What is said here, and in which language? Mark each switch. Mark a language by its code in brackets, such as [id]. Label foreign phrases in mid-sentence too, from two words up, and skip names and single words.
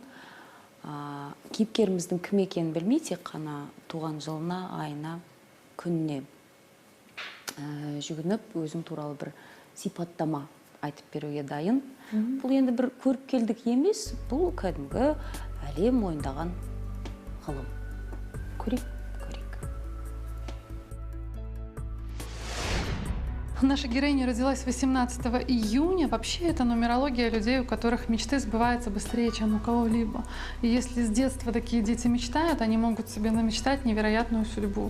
[kk] Кейіпкеріміздің кім екенін білмей, тек қана туған жылына, айына, күніне жүгініп, өзің туралы бір сипаттама айтып беруге дайын. Бұл енді бір көріпкелдік емес, бұл кәдімгі әлем мойындаған ғылым. Көрейік. [ru] Наша героиня родилась 18 июня. Вообще это нумерология людей, у которых мечты сбываются быстрее, чем у кого-либо. И если с детства такие дети мечтают, они могут себе намечтать невероятную судьбу.